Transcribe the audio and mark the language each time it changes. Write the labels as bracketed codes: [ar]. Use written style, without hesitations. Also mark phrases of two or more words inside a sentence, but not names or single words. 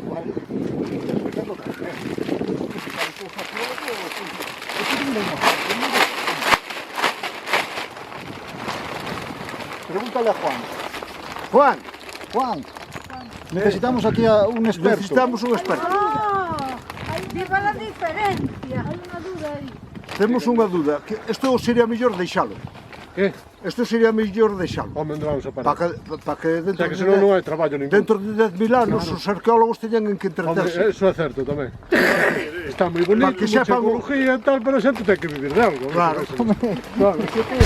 [es] Pregúntale a Juan. Juan, Juan, necesitamos aquí a un experto. necesitamos un experto. Viva la diferencia. Hay una duda aí. [gl] Temos unha duda, que isto sería mellor deixalo. Que? Isto sería mellor deixalo. Home, non vamos a parar. Para que [es] O sea, [gl] que senón non hai traballo ningún. dentro de 10.000 anos os arqueólogos teñan en que Home, entreterse. eso é certo tamén. Está moi bonito, Para que [es] mucha [gl] sepan o- ecología e tal, pero a xente ten que vivir de algo.